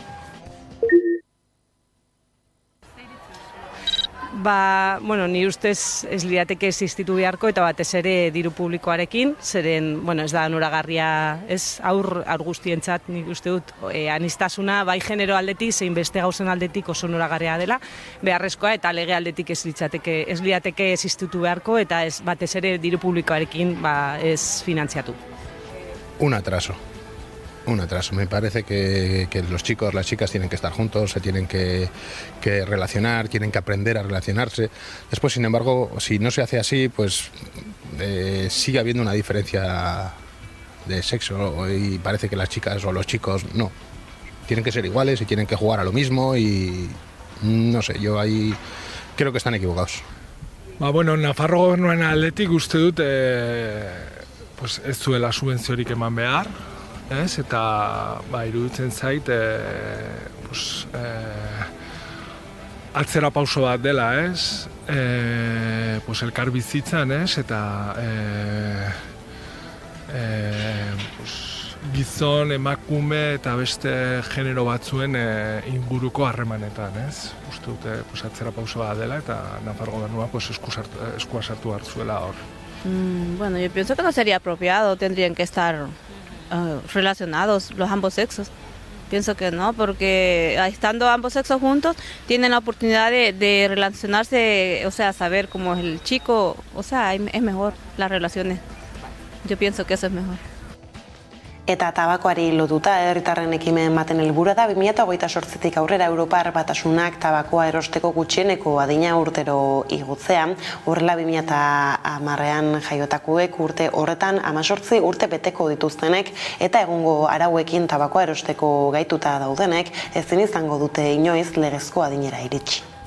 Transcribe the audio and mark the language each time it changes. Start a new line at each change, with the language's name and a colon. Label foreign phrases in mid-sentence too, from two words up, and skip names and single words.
Basque: Ni ustez ez lirateke existitu beharko eta batez ere diru publikoarekin, zeren, ez da onuragarria, ez aur guztientzat nik uste dut aniztasuna bai genero aldetik, zein beste gauzen aldetik oso onuragarria dela, beharrezkoa eta lege aldetik ez lirateke existitu beharko eta ez batez ere diru publikoarekin ez finantziatu.
Spanish: Un atraso. Me parece que los chicos, las chicas tienen que estar juntos, se tienen que relacionar, tienen que aprender a relacionarse. Después, sin embargo, si no se hace así, pues sigue habiendo una diferencia de sexo y parece que las chicas o los chicos no. Tienen que ser iguales y tienen que jugar a lo mismo y no sé, yo ahí creo que están equivocados.
Basque: Nafarro gobernuaren aldetik uste dut ez zuela subentziorik eman behar. Eta iruditzen zait atzera pauso bat dela, elkar bizitzan, eta gizon, emakume eta beste genero batzuen inguruko harremanetan, uste dute atzera pauso bat dela eta Nafarro gobernua eskua sartu hartzuela hor.
Spanish: Yo pienso que no sería apropiado, tendrían que estar relacionados los ambos sexos. Pienso que no, porque estando ambos sexos juntos tienen la oportunidad de relacionarse, saber cómo es el chico, es mejor las relaciones. Yo pienso que eso es mejor.
Basque: Eta tabakoari lotuta, herritarren ekimen baten helburua da 2028tik aurrera Europar Batasunak tabakoa erosteko gutxieneko adina urtero igotzea. Horrela 2010ean jaiotakoek urte horretan 18 urte beteko dituztenek eta egungo arauekin tabakoa erosteko gaituta daudenek ezin izango dute inoiz legezko adinera iritsi.